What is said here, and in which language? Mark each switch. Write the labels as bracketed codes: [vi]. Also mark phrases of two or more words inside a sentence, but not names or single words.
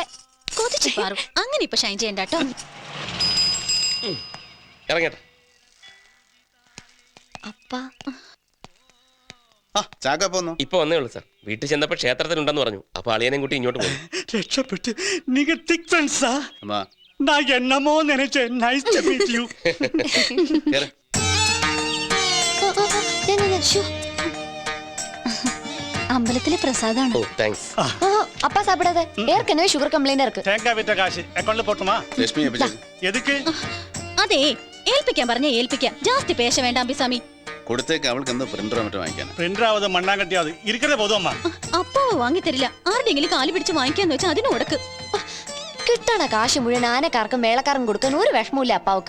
[ml] അങ്ങനെ ഇപ്പൊ ഷൈൻ ചെയ്യണ്ട കേട്ടോ. ഇറങ്ങട്ടെ. അപ്പാ ഇപ്പൊ വന്നേ ഉള്ളൂ സാർ. വീട്ടിൽ ചെന്നപ്പോ ക്ഷേത്രത്തിലുണ്ടെന്ന് പറഞ്ഞു. അപ്പൊ അളിയനെയും കൂട്ടി ഇങ്ങോട്ട് പോയി. [ta] രക്ഷപ്പെട്ട്. നീங்க [en] thick friends [ta] ആ? நான் என்னமோ நினைச்சேன். [en] Nice to meet you. [ml] അമ്പലത്തിലെ പ്രസാദാണ്. ഓ താങ്ക്സ്. [ta] அப்பா சாப்பிடாத. ஏற்கனவே சுகர் கம்ப்ளைண்ட் இருக்கு. தேங்காய் விட்ட காசு அக்கௌண்ட்ல போட்டுமா? [ml] ലക്ഷ്മി [ta] எதுக்கு? [ml] അതെ, ഏൽപ്പിക്കാൻ പറഞ്ഞ ഏൽപ്പിക്കാം. ജാസ്തി പേശ വേണ്ട അമ്പിസാമി. കൊടുത്തേക്ക്. അവൾക്ക് എന്താ പ്രിന്ററോ മറ്റോ വാങ്ങിക്കാൻ? [ta] பிரிண்டராவது மண்ணாங்கட்டியாவது இருக்கே போதும்மா. [ml] അപ്പാവ് വാങ്ങി തരില്ല. ആരുടെങ്കിലും കാലി പിടിച്ച് വാങ്ങിക്കാന്ന് വെച്ചാൽ അതിന് കൊടുക്ക്. കിട്ടണ കാശ് മുഴുവൻ ആനക്കാർക്കും മേളക്കാർക്കും കൊടുക്കാൻ ഒരു വിഷമമില്ല അപ്പാവുക്ക്.